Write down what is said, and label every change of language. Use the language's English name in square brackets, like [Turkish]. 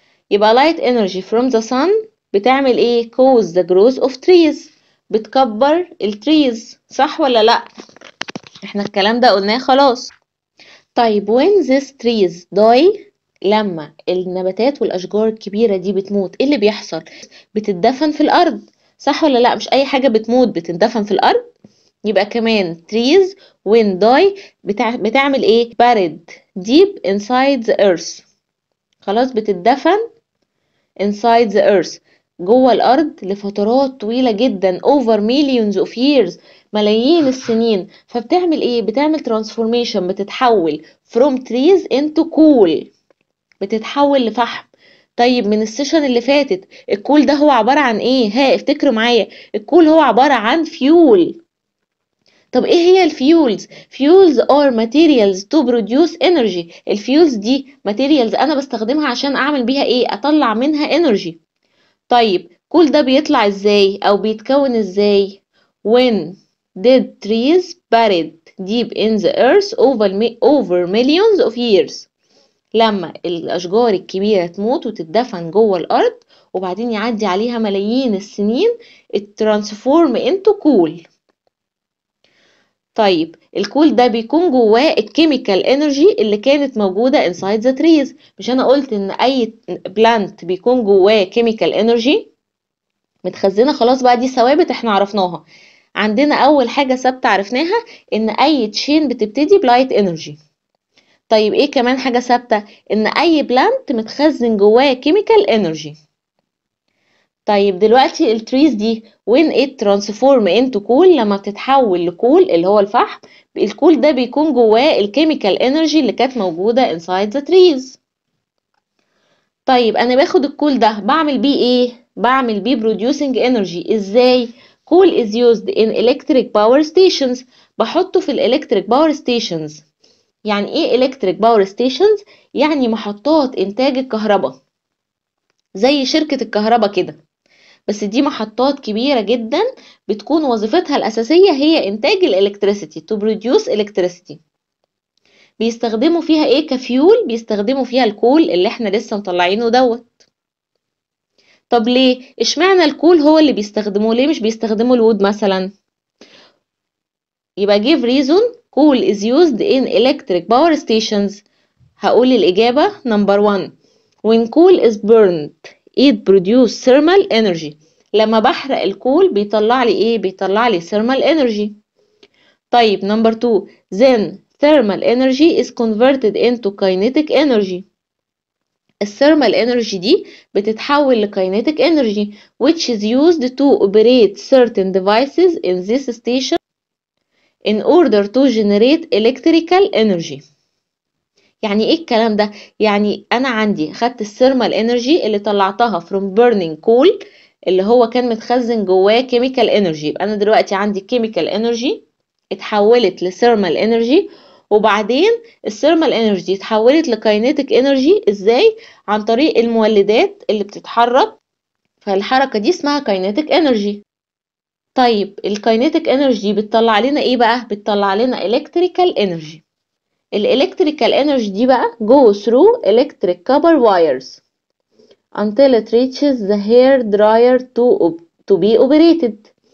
[Arabic] يبقى [English] light energy from the sun [Arabic] بتعمل ايه؟ [English] cause the growth of trees، [Arabic] بتكبر التريز، صح ولا لا؟ احنا الكلام ده قلناه خلاص. طيب [English] when these trees die، [Arabic] لما النباتات والاشجار الكبيرة دي بتموت ايه اللي بيحصل؟ بتدفن في الارض، صح ولا لا؟ مش اي حاجة بتموت بتندفن في الارض. يبقى كمان [English] trees when die [Arabic] بتعمل ايه؟ [English] buried deep inside the earth. [Arabic] خلاص بتدفن [English] inside the earth [Arabic] جوه الأرض لفترات طويلة جدا [English] over millions of years، [Arabic] ملايين السنين. فبتعمل ايه؟ بتعمل transformation، بتتحول [English] from trees into coal، [Arabic] بتتحول لفحم. طيب من السيشن اللي فاتت الكول ده هو عبارة عن ايه؟ افتكروا معايا، الكول هو عبارة عن fuel. طب ايه هي الفيولز؟ [English] fuels are materials to produce energy. [Arabic] الفيولز دي materials انا بستخدمها عشان اعمل بيها ايه؟ اطلع منها energy. طيب كل ده بيطلع ازاي او بيتكون ازاي؟ [English] when dead trees buried deep in the earth over millions of years. [Arabic] لما الاشجار الكبيرة تموت وتدفن جوه الارض وبعدين يعدي عليها ملايين السنين ترانسفورم [English] into coal. [Arabic] طيب الكول ده بيكون جواه الكيميكال انرجي اللي كانت موجودة [English] inside the trees. [Arabic] مش انا قلت ان اي بلانت بيكون جواه كيميكال انرجي متخزنة؟ خلاص بقى دي ثوابت احنا عرفناها. عندنا اول حاجة ثابتة عرفناها ان اي تشين بتبتدي بلايت انرجي. طيب ايه كمان حاجة ثابتة؟ ان اي بلانت متخزن جواه كيميكال انرجي. طيب دلوقتي التريز دي [English] when it transform into coal، [Arabic] لما بتتحول لكول اللي هو الفحم، الكول ده بيكون جواه الكيميكال انرجي اللي كانت موجودة [English] inside the trees. [Arabic] طيب انا باخد الكول ده بعمل بيه ايه؟ بعمل بيه [English] producing energy. [Arabic] ازاي؟ [English] coal is used in electric power stations. [Arabic] بحطه في [English] electric power stations. [Arabic] يعني ايه [English] electric power stations؟ [Arabic] يعني محطات انتاج الكهرباء زي شركة الكهرباء كده، بس دي محطات كبيرة جدا بتكون وظيفتها الأساسية هي إنتاج الإلكتريسيتي [English] to produce electricity. [Arabic] بيستخدموا فيها إيه كفيول؟ بيستخدموا فيها الكول اللي إحنا لسه مطلعينه دوت. طب ليه؟ إشمعنى الكول هو اللي بيستخدموه؟ ليه مش بيستخدموا الوود مثلا؟ يبقى [English] give reason coal is used in electric power stations. [Arabic] هقول الإجابة [English] number 1. when coal is burned it produce thermal energy. [Arabic] لما بحرق الكول بيطلع لي ايه؟ بيطلع لي [English] thermal energy. [Arabic] طيب [English] number 2. then thermal energy is converted into kinetic energy. الثيرمال energy [Arabic] دي بتتحول [English] لkinetic energy which is used to operate certain devices in this station in order to generate electrical energy. [Arabic] يعني ايه الكلام ده؟ يعني انا عندي خدت الثيرمال انرجي اللي طلعتها [English] from burning coal [Arabic] اللي هو كان متخزن جواه [English] chemical energy. [Arabic] يبقى انا دلوقتي عندي [English] chemical energy [Arabic] اتحولت لثيرمال انرجي، وبعدين الثيرمال انرجي اتحولت لكاينيتيك انرجي. ازاي؟ عن طريق المولدات اللي بتتحرك، فالحركة دي اسمها كاينيتيك انرجي. طيب الكاينيتيك انرجي بتطلع لنا ايه بقى؟ بتطلع لنا [English] electrical energy. الالكتريكال energy [Arabic] دي بقى [English] go through electric copper wires until it reaches the hair dryer to be operated.